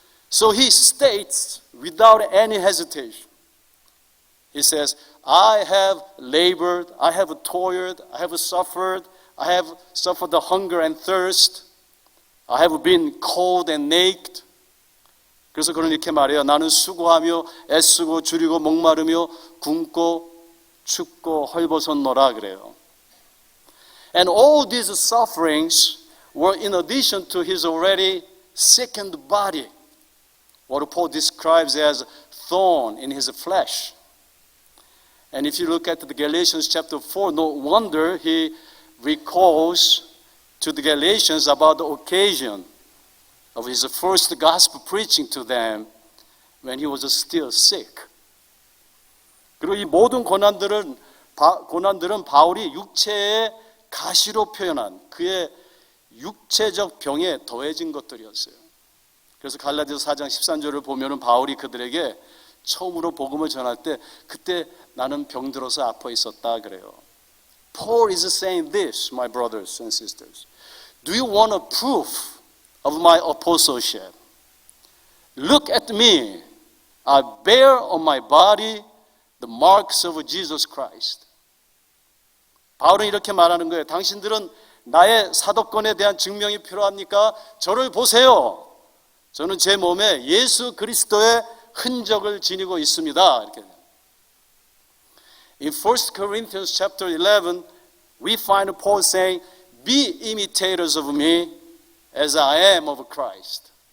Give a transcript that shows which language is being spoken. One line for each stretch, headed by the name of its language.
English: So he states without any hesitation. He says, I have labored, I have toiled, I have suffered the hunger and thirst. I have been cold and naked.
Korean: 그래서 그는 이렇게 말해요. 나는 수고하며 애쓰고 줄이고 목마르며 굶고 춥고 헐벗었노라 그래요.
English: And all these sufferings were in addition to his already sickened body, what Paul describes as thorn in his flesh. And if you look at the Galatians chapter 4, no wonder he recalls to the Galatians about the occasion of his first gospel preaching to them when he was still sick.
Korean: 그리고 이 모든 고난들은 바울이 육체의 가시로 표현한 그의 육체적 병에 더해진 것들이었어요. 그래서 갈라디아서 4장 13절을 보면은 바울이 그들에게 처음으로 복음을 전할 때 그때 나는 병들어서 아파 있었다 그래요.
English: Paul is saying this, my brothers and sisters. Do you want a proof of my apostleship? Look at me. I bear on my body the marks of Jesus Christ.
Korean: 바울은 이렇게 말하는 거예요. 당신들은 나의 사도권에 대한 증명이 필요합니까? 저를 보세요. 저는 제 몸에 예수 그리스도의 흔적을 지니고 있습니다. 이렇게.
English: In 1 Corinthians chapter 11, we find Paul saying, Be imitators of me as I am of Christ.